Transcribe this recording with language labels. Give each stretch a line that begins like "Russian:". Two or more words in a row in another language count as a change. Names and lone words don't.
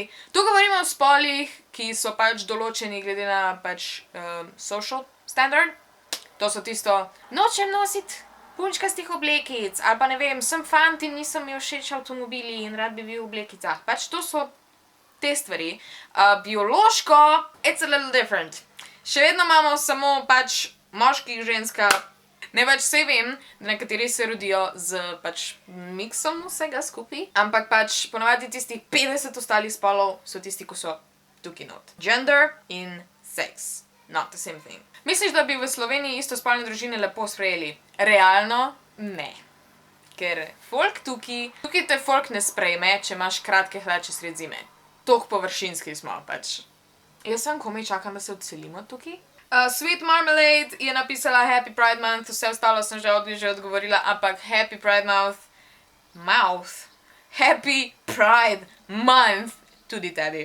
Slovenian: Tu govorimo o spolih, ki so pač določeni glede na pač
English: social standard.
Slovenian: To so tisto, nočem nositi punčkastih oblekic, ali pa ne vem, sem fant in niso mi všeč avtomobili in rad bi bil v oblekicah. Pač to so te stvari. Biološko,
English: it's a little different.
Slovenian: Še vedno imamo samo pač moški, ženska. Ne pač vse vem, da nekateri se rodijo z pač miksom vsega skupaj, ampak pač ponavadi tistih 50 ostalih spolov so tisti, ko so tukaj not.
English: Gender in sex. Not the same thing.
Slovenian: Misliš, da bi v Sloveniji istospolne družine lepo sprejeli? Realno ne. Ker folk tukaj te folk ne sprejme, če imaš kratke hlače sred zime. Toliko površinski smo pač. Jaz sem komaj čakam, da se odselimo tukaj. Sweet Marmalade je napisala
English: Happy Pride Month,
Slovenian: vse ostalo sem že odgovorila, ampak
English: Happy Pride Happy Pride Month
Slovenian: tudi tebi.